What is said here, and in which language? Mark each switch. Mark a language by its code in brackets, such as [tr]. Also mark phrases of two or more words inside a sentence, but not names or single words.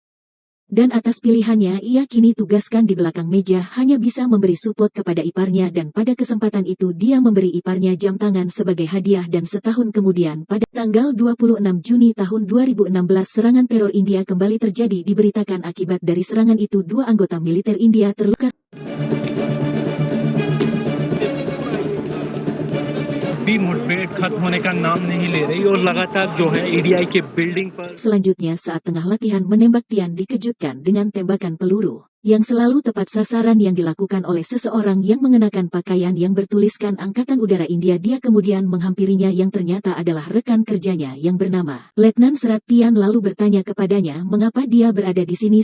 [id] Dan atas pilihannya ia kini tugaskan di belakang meja hanya bisa memberi support kepada iparnya dan pada kesempatan itu dia memberi iparnya jam tangan sebagai hadiah. Dan setahun kemudian pada tanggal 26 Juni tahun 2016 serangan teror India kembali terjadi. Diberitakan akibat dari serangan itu 2 anggota militer India terluka. [hi] भी मुठभेड़ खत्म होने का नाम नहीं ले रही और लगातार जो है ईडीआई के बिल्डिंग पर [id] Selanjutnya saat tengah latihan menembak Tian dikejutkan dengan tembakan peluru yang selalu tepat sasaran yang dilakukan oleh seseorang yang mengenakan pakaian yang bertuliskan Angkatan Udara India. Dia kemudian menghampirinya yang ternyata adalah rekan kerjanya yang bernama Letnan Serat. Tian lalu bertanya kepadanya mengapa dia berada di sini.